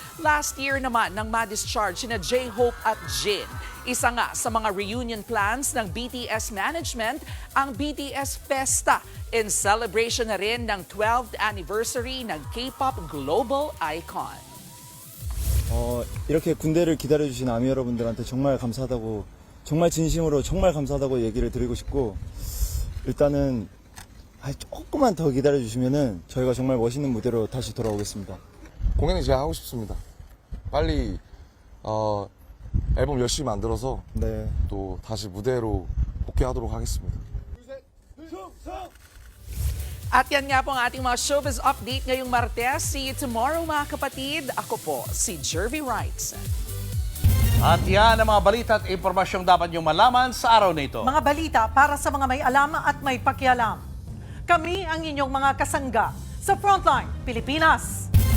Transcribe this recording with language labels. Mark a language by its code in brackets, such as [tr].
[en] Last year [tl] naman nang ma-discharge sina J-Hope at Jin. Isa nga sa mga reunion plans ng BTS management ang BTS Festa [en] in celebration [tl] na rin ng 12th anniversary ng K-pop global icon. [ko] 이렇게 군대를 기다려주신 아미 여러분들한테 정말 감사하다고, 정말 진심으로 정말 감사하다고 얘기를 드리고 싶고, 일단은 조금만 더 기다려주시면은 저희가 정말 멋있는 무대로 다시 돌아오겠습니다. 공연이 제가 하고 싶습니다. 빨리 앨범 열심히 만들어서 또 다시 무대로 복귀하도록 하겠습니다. [tl] At yan nga po ang ating mga showbiz update ngayong Martes. [en] See you tomorrow [tl] mga kapatid. Ako po si Jervy Wright. At yan ang mga balita at impormasyong dapat niyong malaman sa araw na ito. Mga balita para sa mga may alam at may pakialam. Kami ang inyong mga kasangga sa Frontline Pilipinas.